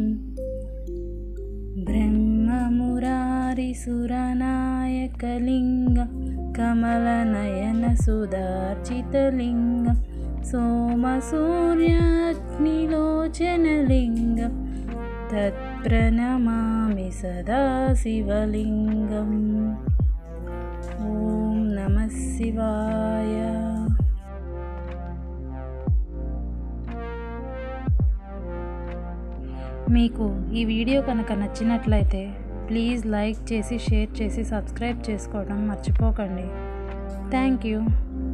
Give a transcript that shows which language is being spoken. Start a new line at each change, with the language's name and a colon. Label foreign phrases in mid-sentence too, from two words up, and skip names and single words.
Sanskrit: ब्रह्ममुरारिसुरनायकलिङ्गं कमलनयनसुधार्चितलिङ्गं सोमसूर्याग्निलोचनलिङ्गं तत्प्रणमामि सदा शिवलिङ्गं. ॐ नमः शिवाय.
Telugu: మీకు ఈ వీడియో కనుక నచ్చినట్లయితే
English: please like
Telugu: చేసి షేర్ చేసి సబ్స్క్రైబ్ చేసుకోవడం మర్చిపోకండి.
English: Thank you.